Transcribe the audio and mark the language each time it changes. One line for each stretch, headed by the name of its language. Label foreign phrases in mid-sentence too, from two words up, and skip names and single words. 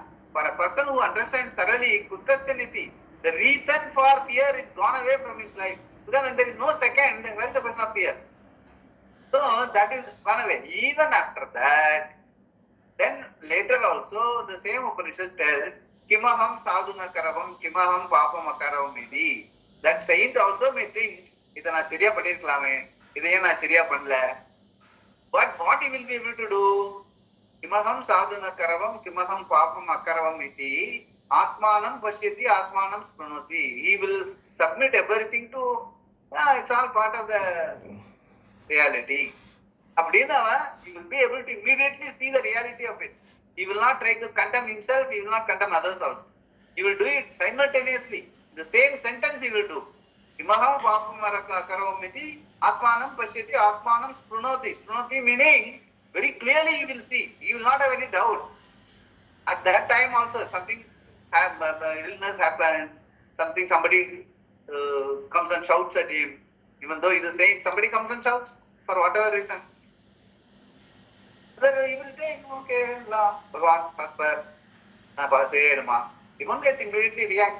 English: For a person who understands thoroughly kutachaneti, the reason for fear is gone away from his life. Because when there is no second, where is the question of fear? So that is gone away. Even after that, then later also the same Upanishad tells,
Sanskrit: Kimaham sadhuna karavam, kimaham papam akaravam idi.
English: That saint also may think, Ida na chiriya panirklame, Ida na chiriya panla. But what he will be able to do?
Sanskrit: Kimaham sadhuna karavam, kimaham papam akaravam iti. Atmanam pashyati, atmanam spranoti.
English: He will submit everything to, it's all part of the reality. Abdina, he will be able to immediately see the reality of it. He will not try to condemn himself, he will not condemn others also. He will do it simultaneously. The same sentence he will do.
Sanskrit: Imaham papam akaravamiti, atmanam pashyati, atmanam sprunoti.
English: Sprunoti meaning, very clearly he will see. He will not have any doubt. At that time also, something, illness happens, somebody comes and shouts at him. Even though he is a saint, somebody comes and shouts for whatever reason. Then he will think, okay, la, Bhagavan, Pastor, he won't get immediately react.